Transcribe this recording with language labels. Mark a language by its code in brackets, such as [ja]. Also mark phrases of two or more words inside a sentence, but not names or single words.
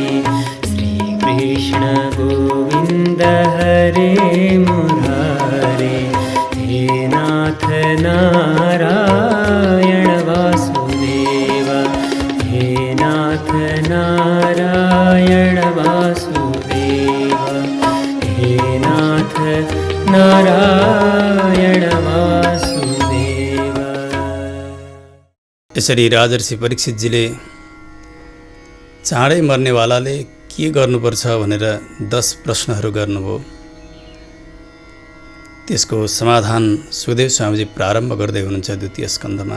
[sa] श्री कृष्ण गोविंद हरे मुरारे, हे नाथ नारायण वासुदेव, हे नाथ नारायण वासुदेव, हे नाथ नारायण वासुदेव। [ne] यसरी राजर्षि परीक्षितजीले चाँडै मर्नेवालाले के गर्नुपर्छ भनेर 10 प्रश्नहरू गर्नुभयो। त्यसको समाधान सुखदेव स्वामीजी प्रारम्भ गर्दै हुनुहुन्छ द्वितीय स्कन्धमा।